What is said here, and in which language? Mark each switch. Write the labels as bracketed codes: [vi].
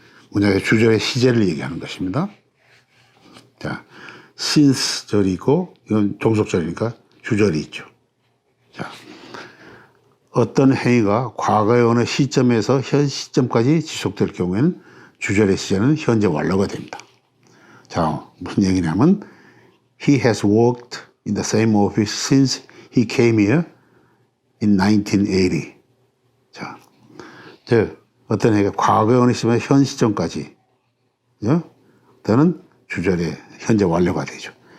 [ko] 문장의 주절의 시제를 얘기하는 것입니다. 자, since 절이 있고, 이건 종속절이니까 주절이 있죠. 자, 어떤 행위가 과거의 어느 시점에서 현 시점까지 지속될 경우에는 주절의 시제는 현재 완료가 됩니다. 자, 무슨 얘기냐면 [en] He has worked in the same office since he came here in 1980. [ko] 자, 어떤 행위가 과거의 어느 시점에서 현 시점까지 또는 주절의 현재 완료가 되죠.